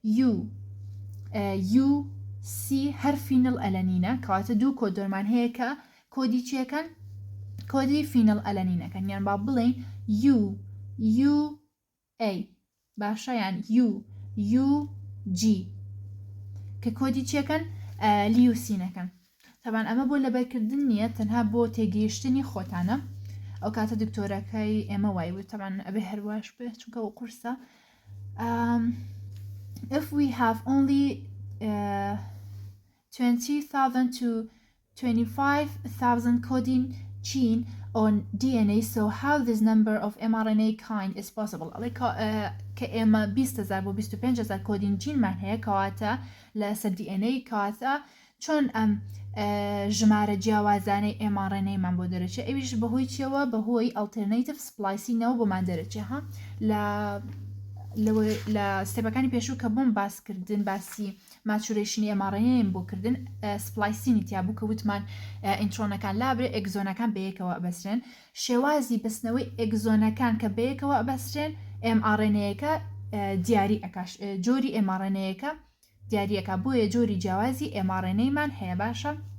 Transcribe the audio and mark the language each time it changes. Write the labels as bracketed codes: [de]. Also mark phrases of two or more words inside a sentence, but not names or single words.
[ckb] U C هەر فینڵ ئەلەنینە کەواتە دوو کۆدۆرمان هەیە کە کۆدی چیەکەن کۆدی فینڵ ئەلەنینەکەن یان با بڵێن U A باشە یان U G کە کۆدی چیەکەن لیوسینەکەن تەبان ئەمە بۆ لەبەرکردن نییە تەنها بۆ تێگەیشتنی خۆتانە ئەو کاتە دکتۆرەکەی ئێمە وای بوو تەبان ئەبێ هەرواش بێ چونکە ئەو قورسە [en] if we have only 20,000 to 25,000 coding gene on DNA, so how this number of mRNA kind is possible? [ckb] کە ئێمە 20,000 بۆ 25,000 [en] coding gene [ckb] مان هەیە کەواتە لەسەر DNA کەواتە چۆن ئەم ژمارە جیاوازانەی mRNA مان بۆ دەرەچێت ئەویش بەهۆی چیەوە بەهۆی [en] alternative splicing [ckb] بۆمان دەرەچێت ها لە ستێپەکانی پێشوو کە بۆم باسکردن باسی ماتوریشنی mRNA بۆ کردن سپلایسینی تیا بوو کە وتمان ئینترۆنەکان لابرێ ئەگزۆنەکان بەیەکەوە ئەبەسرێن شێوازی بەستنەوەی ئەگزۆنەکان کە بەیەکەوە ئەبەسرێن mRNA-یەکە دیاری ئەکاش جۆری mRNA-یەکە دیاریەکە بۆیە جۆری جیاوازی mRNA-مان هەیە باشە